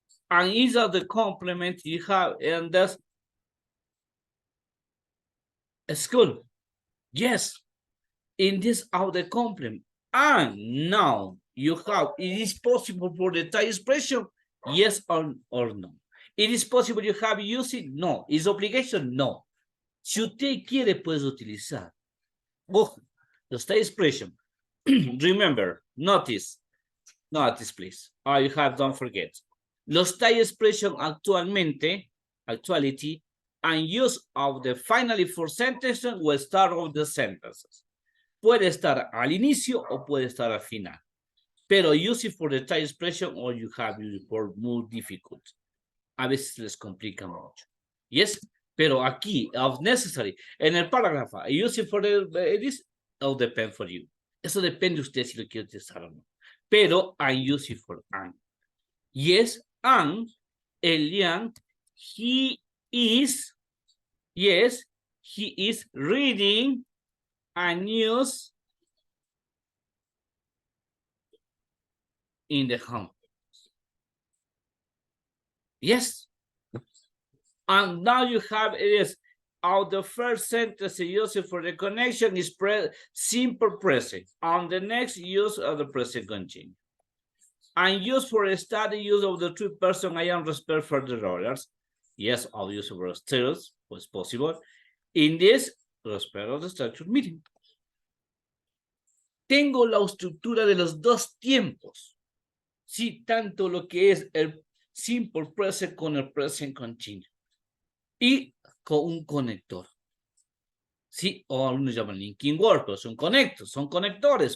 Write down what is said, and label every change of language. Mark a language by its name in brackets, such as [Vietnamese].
[English] And is of the complement you have, and that's a school. Yes. In this of the complement. And now you have, it is possible for the type expression, yes or no. It is possible you have using, no. Is obligation, no. [Spanish] Si usted quiere, puedes utilizar. Ojo, los type expression. [English] Remember, notice, please. You have, don't forget. Los type expression actualmente, actuality, and use of the finally for sentences or start of the sentences. [Spanish] Puede estar al inicio o puede estar al final. [English] Pero use it for the type expression or you have it for more difficult. [Spanish] A veces les complica mucho. [English] Yes, [Spanish] pero aquí, [English] of necessary, [Spanish] en el párrafo, [English] use it for the, it is, all depend for you. [Spanish] Eso depende de usted si lo quiere utilizar o no. [English] Pero I use it for and. Yes, and Elian, he is, yes, he is reading a news in the home. Yes. And now you have it is out the first sentence used for the connection is simple present. On the next use of the present continuous. And use for a study use of the two person I am respect for the rollers. Yes, I'll use for stirs was possible. In this, respect of the structured meeting. [Spanish] Tengo la estructura de los dos tiempos. Sí, tanto lo que es el simple present con el present continuous. Y con un conector. Sí, o algunos llaman linking word, pero son conectos, son conectores.